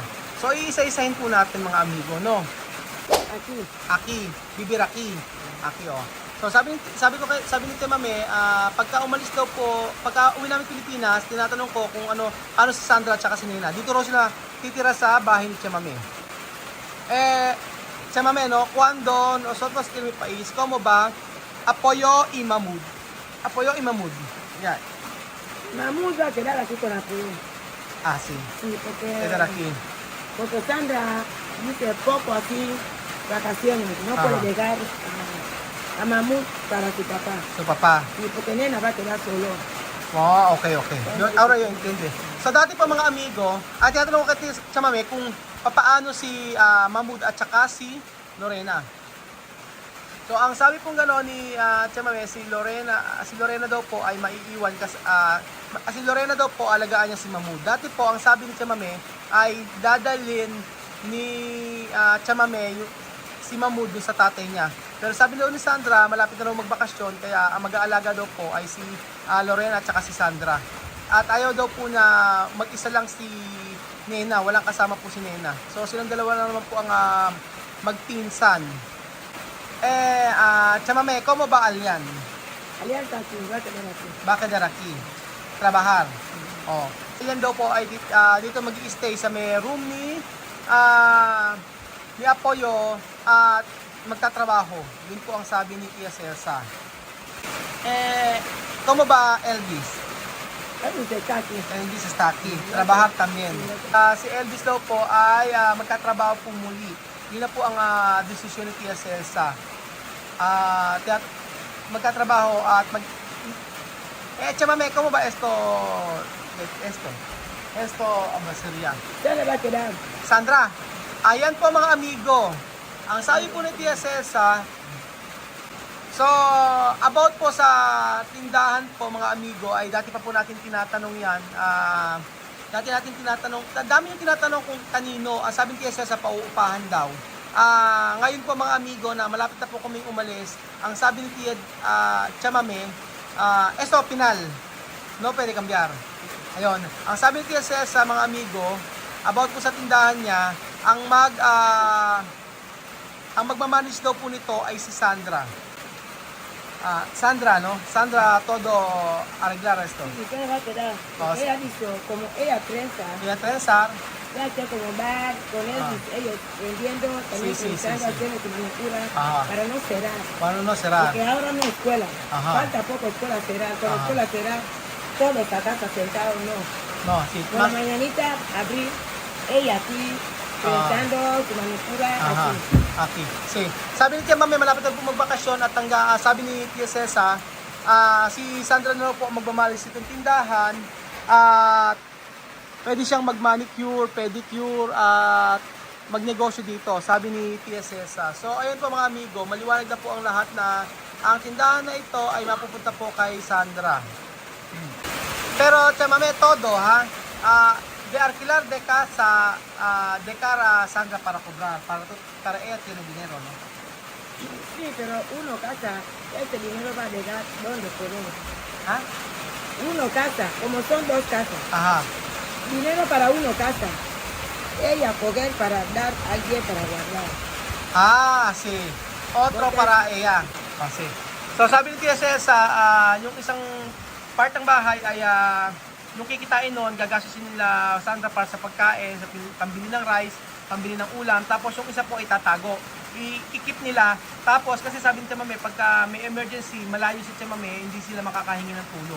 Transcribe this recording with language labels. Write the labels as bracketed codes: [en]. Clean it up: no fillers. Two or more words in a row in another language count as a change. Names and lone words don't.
[tl] So, iisa-isahin po natin mga amigo, no? Aki, Bibiraki. Aki, oh. So sabi ni Tia Mame, pagka umalis daw po, pagka uwi namin Pilipinas, tinatanong ko kung ano si Sandra at saka si Nena. Dito raw sila titira sa bahay ni Tia Mame. [es] Tia Mame, no, cuando nosotros en mi país, como ba apoyo y Mahmoud? Apoyo y Mahmoud. Yan. Mahmoud va a quedar aquí con Apoyo. Sí. Sí, porque Sandra dice poco aquí vacaciones, no puede llegar a Mahmoud para su papá. Su papá. Y porque Nena va a quedar solo. Oh, okay. Ahora [tl] yun, intindi. So dati pa mga amigo, tinatanong ko kay Tia Mame kung papaano si Mahmoud at saka si Lorena. So ang sabi pong gano'n ni Tia Mame, si Lorena daw po ay maiiwan kasi si Lorena daw po alagaan niya si Mahmoud. Dati po ang sabi ni Tia Mame ay dadalhin ni Tia Mame si Mahmoud dun sa tatay niya. Pero sabi daw ni Sandra, malapit na raw magbakasyon, kaya ang mag-aalaga daw po ay si Lorena at saka si Sandra. At ayaw daw po na mag-isa lang si Nena, walang kasama po si Nena. So silang dalawa na naman po ang magpinsan. [es] Tia Mame, ¿cómo va Alian? Alian está aquí, va a quedar aquí. Va a quedar aquí. Trabajar. Oh. [tl] Alian daw po ay dito mag-i-stay sa may room ni Apoyo at magtatrabaho. Yun po ang sabi ni Tia Celsa. [es] ¿Cómo va Elvis? Elvis está aquí. Elvis está aquí. Trabajar también. [tl] Si Elvis daw po ay magtatrabaho po muli. Yun na po ang desisyon ni Tia Celsa. Magtatrabaho at [es] Tia Mame, ¿cómo va esto? Esto, sería. ¿Dónde va a quedar? Sandra, [tl] ayan po mga amigo. Ang sabi po ni Tia Celsa, so about po sa tindahan po mga amigo, ay dati pa po natin tinatanong yan. Dati natin tinatanong, dami yung tinatanong kung kanino. Sabi ni Tia Celsa, pauupahan daw. Ngayon po mga amigo na malapit na po kaming umalis, ang sabi ni Tia Mame, esto, pinal. [es] No pwede cambiar. Ayun. [tl] Ang sabi ni Tia Celsa mga amigo, about po sa tindahan niya, ang ang magmamanage daw po nito ay si Sandra. [es] Sandra, no? Sandra todo arreglar esto. Y cada rato da. Oh, sí. Ella dijo, como ella trenza, Kaya Tresar, ya está como bar, con ellos vendiendo, también Sí, sí, pensando, sí. haciendo su manicura, Ajá. para no cerrar. paano no será? Porque ahora no hay escuela. Ajá. Falta poco escuela cerrar. Con Ajá. escuela cerrar, todos acá sentados, no. No, sí. Con la mañanita abrir, ella aquí, pensando su manicura, Aha, así. okay. Sí. [tl] Sabi ni Tia Mami, malapit na po magbakasyon at sabi ni Tia Cesa, si Sandra na po ang magmamalis itong tindahan at pwede siyang mag-manicure, pedicure at magnegosyo dito, sabi ni Tia Cesa. So, ayun po mga amigo, maliwanag na po ang lahat na ang tindahan na ito ay mapupunta po kay Sandra. Pero, Tia Mami, [es] todo ha, de alquilar de casa, de cara a Sandra para cobrar, para ella tiene dinero, ¿no? Sí, pero uno casa, este dinero va a llegar donde podemos. ¿Ah? Uno casa, como son dos casas. Ajá. Dinero para uno casa. Ella coger para dar a alguien para guardar. Sí. Otro Okay. para ella. Sí. [tl] So, sabi ni Tia Cesa, yung isang part ng bahay ay yung kikitain nun, gagastusin nila Sandra para sa pagkain, sa pambili ng rice, pambili ng ulam, tapos yung isa po ay tatago. I-keep nila, tapos kasi sabi ni Tia Mami, pagka may emergency, malayo si Tia Mami, hindi sila makakahingi ng tulong.